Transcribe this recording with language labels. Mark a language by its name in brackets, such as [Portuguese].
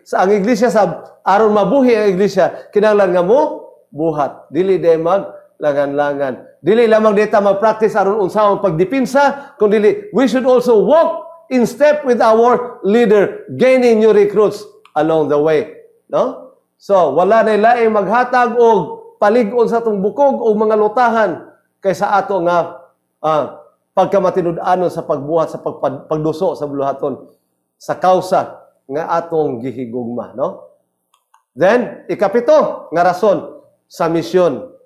[Cebuano] Sa ang iglesia sab aron mabuhi ang iglesia, kinahanglan nga mo buhat. Dili day mag langan-langan. Dili lamang dita mag-practice aron unsahong pagdipinsa, kundi [English] we should also walk in step with our leader, gaining new recruits along the way, no? [Cebuano] So, wala na laing maghatag og palig-on sa atong bukog o mga lutahan kaysa ato nga pagkamatinud-anon sa pagbuhat sa pagduso sa buluhaton sa kausa nga atong gihigugma, no? [English] Then, [Cebuano] ikapito nga rason sa misyon.